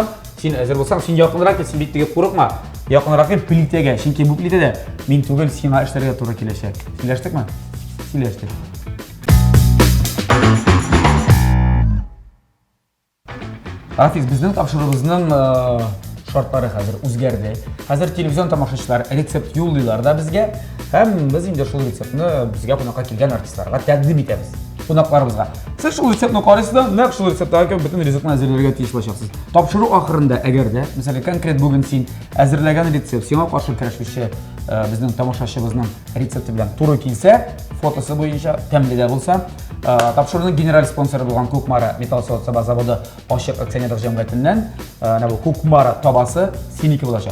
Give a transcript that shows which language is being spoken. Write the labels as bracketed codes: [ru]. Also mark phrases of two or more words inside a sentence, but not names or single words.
[uz] Sen hozir bo'lsang, sen yaqinroq kel, sen bittiga qo'rqma. Yaqinroq kel plitaga. Chunki bu plitada men tugul sema ishlarga to'g'ri kelishadi. Kelashdikmi? Kelashdik. Rafiz, bizning topshirig'imizning [tt] шартлары хәзер үзгәрде. Хәзер телевизион тамашачылар рецепт юллыйлар да безгә, һәм без инде шул рецептны безгә кунакка килгән артистларга тәкъдим итәбез. Кунакларыбызга. Сез шул рецептны карыйсыз, нәкъ шул рецепттагы бөтен ризыкны әзерләргә тиеш булачаксыз. Тапшыру ахырында әгәр дә, мәсәлән, конкрет бүген син әзерләгән рецепт сиңа каршы көрәшүче безнең тамашачыбызның рецепты белән туры килсә, фотосы буенча тәмле дә булса, тапшыруның генераль спонсоры булган Кукмара металл саба заводы ачык акционерлык җәмгыятеннән менә бу Кукмара табасы синеке булачак.